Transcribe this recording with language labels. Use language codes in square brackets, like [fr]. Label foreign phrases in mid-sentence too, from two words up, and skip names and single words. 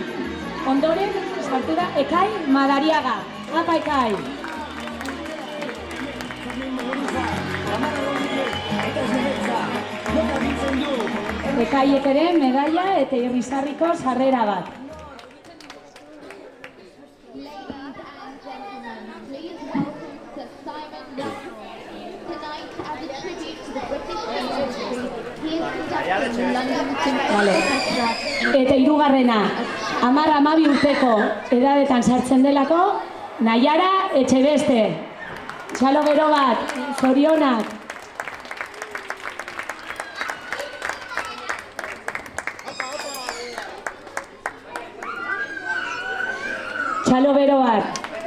[eu] Ondoren, sartu da, Ekai Madariaga. Apa, Ekai! Ekaiek ere, medaia eta irrisarriko sarrera bat. [en] Please welcome to Simon Tonight as a tribute to the British [eu] Vale. Eta hirugarrena, 10-12 urteko edadetan sartzen delako, Naiara Etxebeste. Txalo bero bat, zorionak. Txalo bero bat.